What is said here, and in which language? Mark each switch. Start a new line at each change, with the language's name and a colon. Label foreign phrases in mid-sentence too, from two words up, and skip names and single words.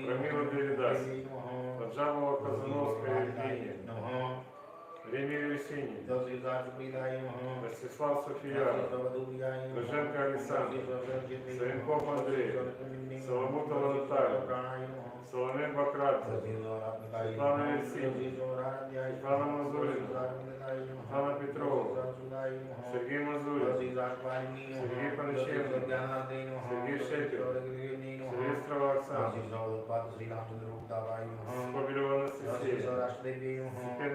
Russian: Рамила Девидас,
Sanskrit: नमः
Russian: Поджамова Казановская Евгения,
Sanskrit: नमः
Russian: Ремиль Весенний,
Sanskrit: दशयुजाचुप्रीदाय नमः
Russian: Ростислав София,
Sanskrit: दशवधूयाय नमः
Russian: Рыженко Александр, Саенков Андрей, Соломутова Наталья,
Sanskrit: प्राणाय नमः
Russian: Соломей Бакрат, Светлана Евсеевна, Светлана Мазурина, Анна Петрова, Сергей Мазурин, Сергей Панченко, Сергей Шепин, Сильвестрова Оксана, Скобелева Анастасия, Сипенко